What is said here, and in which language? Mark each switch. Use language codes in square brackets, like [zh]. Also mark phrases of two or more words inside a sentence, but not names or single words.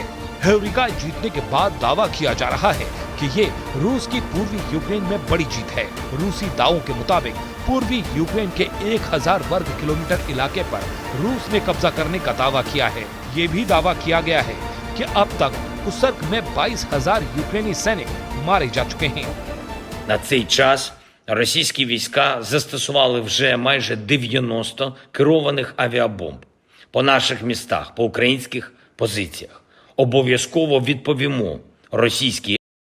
[hi] हेओरहिविका जीतने के बाद दावा किया जा रहा है कि ये रूस की पूर्वी यूक्रेन में बड़ी जीत है। रूसी दावों के मुताबिक पूर्वी यूक्रेन के 1000 वर्ग किलोमीटर इलाके पर रूस ने कब्जा करने का दावा किया है। ये भी दावा किया गया है कि अब तक कुसर्क में 22,000 यूक्रेनी सैनिक मारे जा चुके हैं। [uk] На цей час російські війська застосували вже майже 90 керованих авіабомб по наших містах, по українських позиціях. Обов'язково відповімо російській